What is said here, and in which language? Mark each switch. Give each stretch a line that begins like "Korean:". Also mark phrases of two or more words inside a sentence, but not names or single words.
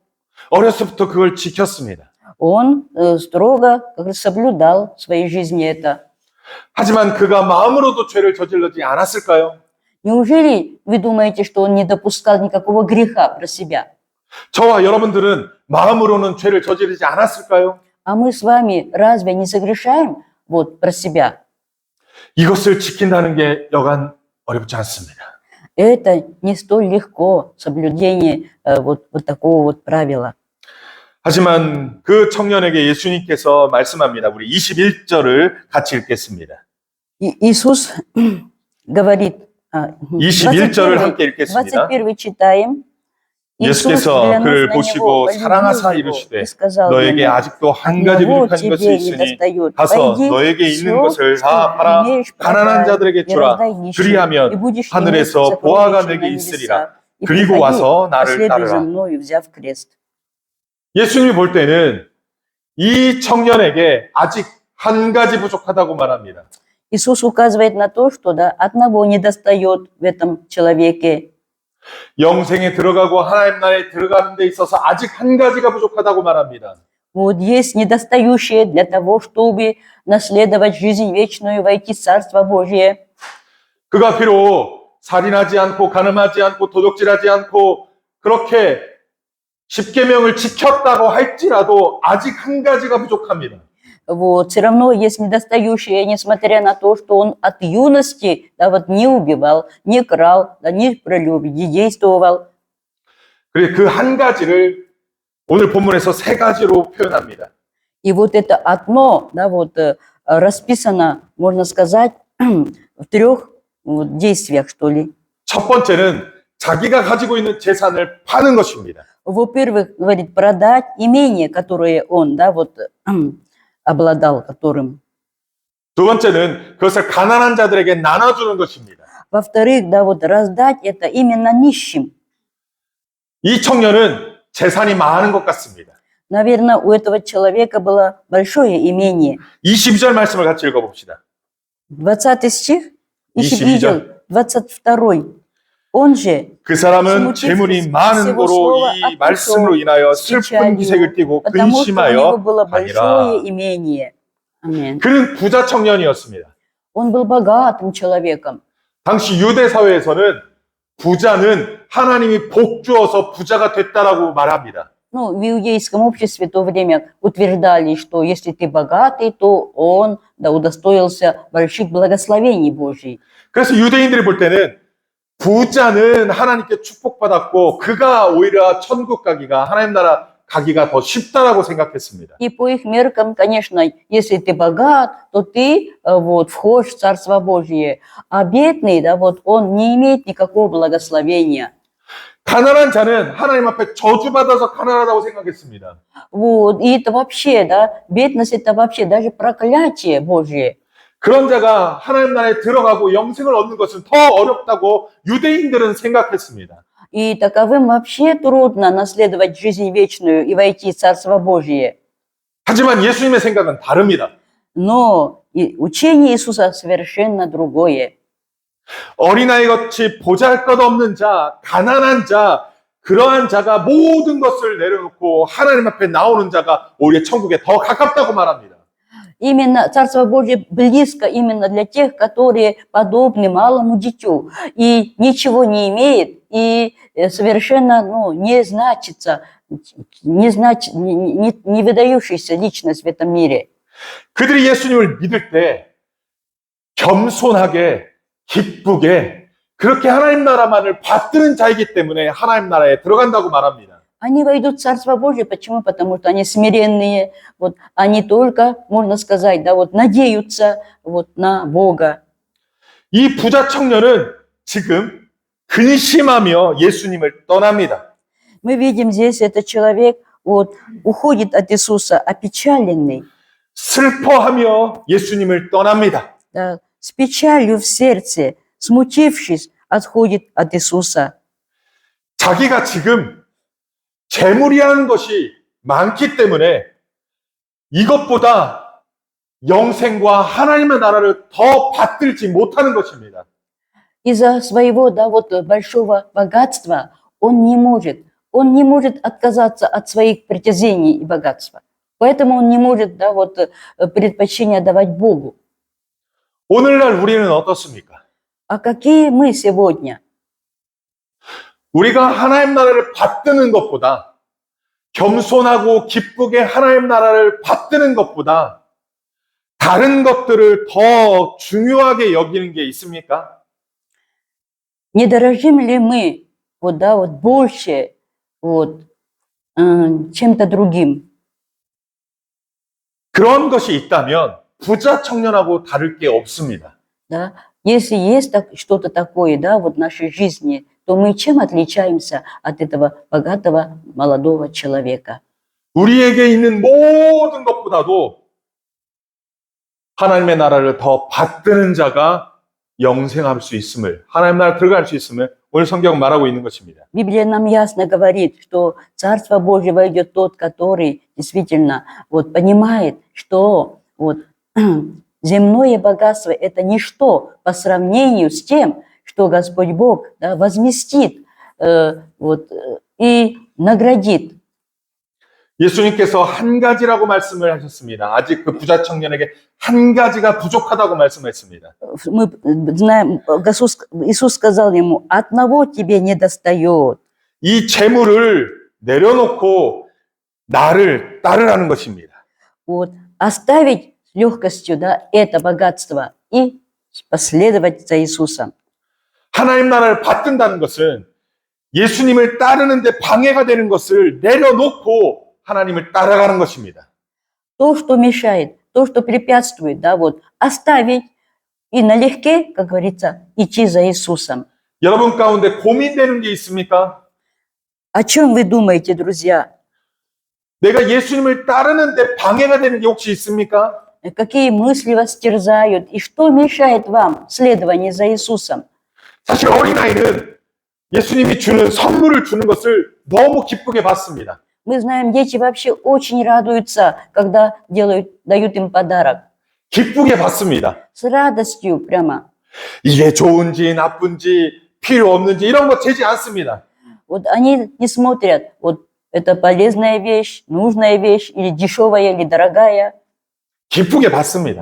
Korean: 어려서부터 그걸 지켰습니다.
Russian: Он строго, как бы, соблюдал в своей жизни это.
Korean: 하지만 그가 마음으로도 죄를 저질르지 않았을까요?
Russian: Неужели вы думаете, что он не допускал никакого греха про себя?
Korean: 저와 여러분들은 마음으로는 죄를 저지르지 않았을까요?
Russian: А мы с вами разве не согрешаем вот про себя?
Korean: 이것을 지킨다는 게 여간 어렵지 않습니다.
Russian: Это не столь легко, соблюдение вот такого вот правила.
Korean: 하지만 그 청년에게 예수님께서 말씀합니다. 우리 21절을 같이 읽겠습니다.
Russian: Иисус говорит,
Korean: 21절을 함께 읽겠습니다.
Russian: 21 читаем.
Korean: 예수께서 그를 보시고 사랑하사 이르시되 너에게 아직도 한 가지 부족한 것이 있으니 가서 너에게 있는 것을 다 팔아 가난한 자들에게 주라. 그리하면 하늘에서 보화가 내게 있으리라. 그리고 와서 나를 따르라. 예수님이 볼 때는 이 청년에게 아직 한 가지 부족하다고 말합니다.
Russian: Иисус указывает на то, что, да, одного недостает в этом человеке.
Korean: 영생에 들어가고 하나님 나라에 들어가는 데 있어서 아직 한 가지가 부족하다고 말합니다.
Russian: Вот есть недостающее для того, чтобы наследовать жизнь вечную, войти в Царство Божие.
Korean: 그가 비록 살인하지 않고 간음하지 않고 도둑질하지 않고 그렇게 십계명을 지켰다고 할지라도 아직 한 가지가 부족합니다.
Russian: Вот, все равно есть недостающее, несмотря на то, что он от юности, да, вот, не убивал, не крал, да, не прелюбодействовал.
Korean: 그 한 가지를 오늘 본문에서 세 가지로 표현합니다.
Russian: И вот это одно, да, вот расписано, можно сказать, в 3 вот, действиях, что ли.
Korean: 첫 번째는 자기가 가지고 있는 재산을 파는 것입니다.
Russian: Во-первых, говорит, продать имение, которое он, да, вот, обладал, которым.
Korean: 두 번째는 그것을 가난한 자들에게 나눠주는 것입니다.
Russian: Во-вторых, да, вот раздать это именно нищим.
Korean: 이 청년은 재산이 많은 것 같습니다.
Russian: Наверное, у этого человека было большое имение.
Korean: 22절 말씀을 같이 읽어봅시다.
Russian: 20 стих, если 22 видел, 22. Он же,
Korean: 그 사람은 재물이 많은 고로 이 말씀으로 인하여 슬픈 기색을 띠고
Russian: потому что у него
Korean: 근심하여
Russian: было большое
Korean: 가니라.
Russian: имение. 아멘.
Korean: 그는 부자 청년이었습니다.
Russian: Он был богатым человеком.
Korean: 당시 유대 사회에서는 부자는 하나님이 복 주어서 부자가 됐다라고 말합니다.
Russian: Ну, в иудейском обществе в то время утверждали, что если ты богатый, то он, да, удостоился больших благословений Божьих.
Korean: 그래서 유대인들이 볼 때는 부자는 하나님께 축복받았고 그가 오히려 천국 가기가 하나님 나라 가기가 더 쉽다라고 생각했습니다.
Russian: И по их меркам, конечно, если ты богат, то ты вот входишь в Царство Божье, а бедный, да, вот он не имеет никакого благословения.
Korean: 가난한 자는 하나님 앞에 저주받아서 가난하다고 생각했습니다.
Russian: Вот, и это вообще, да, бедность это вообще даже проклятие Божье.
Korean: 그런 자가 하나님 나라에 들어가고 영생을 얻는 것은 더 어렵다고 유대인들은 생각했습니다.
Russian: И таковым вообще трудно наследовать жизнь вечную и войти в Царство Божье.
Korean: 하지만 예수님의 생각은 다릅니다.
Russian: Но учение Иисуса совершенно другое.
Korean: 어린아이같이 보잘것없는 자, 가난한 자, 그러한 자가 모든 것을 내려놓고 하나님 앞에 나오는 자가 오히려 천국에 더 가깝다고 말합니다.
Russian: Именно Царство Божье близко именно для тех, которые подобны малому дитю и ничего не имеет, и совершенно не значится, не выдающаяся личность в этом мире.
Korean: 그들이 예수님을 믿을 때 겸손하게, 기쁘게 그렇게 하나님 나라만을 받드는 자이기 때문에 하나님 나라에 들어간다고 말합니다.
Russian: Они войдут в Царство Божье. Почему? Потому что они смиренные. Вот, они только, можно сказать, да, вот, надеются вот, на Бога.
Korean: 이 부자 청년은 지금 근심하며 예수님을 떠납니다.
Russian: Мы видим здесь, этот человек вот, уходит от Иисуса опечаленный.
Korean: 슬퍼하며 예수님을 떠납니다.
Russian: Да, с печалью в сердце, смутившись, отходит от Иисуса.
Korean: 자기가 지금 재물이라는 것이 많기 때문에 이것보다 영생과 하나님의 나라를 더 받들지 못하는 것입니다.
Russian: Из-за своего, да, вот, большого богатства он не может отказаться от своих притязаний и богатства. Поэтому он не может, да, вот, предпочтение давать Богу.
Korean: 오늘날 우리는 어떻습니까?
Russian: А какие мы сегодня?
Korean: 우리가 하나님 나라를 받드는 것보다 겸손하고 기쁘게 하나님 나라를 받드는 것보다 다른 것들을 더 중요하게 여기는 게 있습니까?
Russian: Не дорожим ли мы вот, да, вот, больше вот, чем-то другим?
Korean: 그런 것이 있다면 부자 청년하고 다를 게 없습니다.
Russian: Да? Если есть что-то такое, да, вот в нашей жизни, то мы чем отличаемся от этого богатого молодого человека?
Korean: 우리에게 있는 모든 것보다도 하나님의 나라를 더 받드는 자가 영생할 수 있음을, 하나님 나라 들어갈 수 있음을 오늘 성경은 말하고 있는 것입니다.
Russian: Библия нам ясно говорит, что Царство Божье войдет тот, который действительно вот, понимает, что вот, земное богатство – это ничто по сравнению с тем, что Господь Бог, да, возместит вот, и наградит.
Korean: 예수님께서 한 가지라고 말씀을 하셨습니다. 아직 그 부자 청년에게 한 가지가 부족하다고 말씀했습니다.
Russian: Мы знаем, Иисус сказал ему, одного тебе не достает.
Korean: 이 재물을 내려놓고 나를 따르라는 것입니다.
Russian: Вот, оставить с легкостью, да, это богатство и последовать за Иисусом.
Korean: 하나님 나라를 받든다는 것은 예수님을 따르는데 방해가 되는 것을 내려놓고 하나님을 따라가는 것입니다.
Russian: то, что мешает, то, что препятствует, да, вот, оставить и налегке, как говорится, идти за Иисусом.
Korean: 여러분 가운데 고민되는 게 있습니까?
Russian: О чем вы думаете, друзья?
Korean: 내가 예수님을 따르는데 방해가 되는 게 혹시 있습니까?
Russian: Какие мысли вас терзают и что мешает вам в следовании за Иисусом?
Korean: 사실 어린아이는 예수님이 주는 선물을 주는 것을 너무 기쁘게 받습니다.
Russian: Мы знаем, дети вообще очень радуются, когда дают им подарок.
Korean: 기쁘게 받습니다.
Russian: С радостью прямо.
Korean: 이게 좋은지 나쁜지 필요 없는지 이런 거 재지 않습니다.
Russian: Вот они не смотрят, вот это полезная вещь, нужная вещь, или дешевая, или дорогая.
Korean: 기쁘게 받습니다.